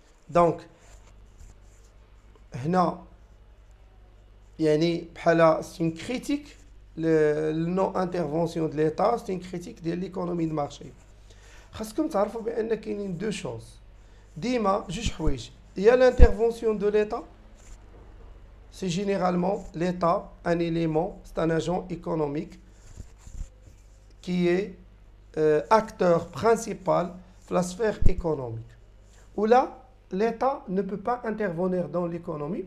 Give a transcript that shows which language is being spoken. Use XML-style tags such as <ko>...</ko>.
<fr>Donc, c'est une critique, la non-intervention de l'État, c'est une critique de l'économie de marché.</fr> <ar>خاصكم تعرفوا بأن كاينين</ar> <fr>deux choses.</fr> <ar>ديما جوج حوايج.</ar> <fr>Il y a l'intervention de l'État. C'est généralement l'État, un élément, c'est un agent économique qui est acteur principal de la sphère économique. Où là, l'État ne peut pas intervenir dans l'économie.</fr>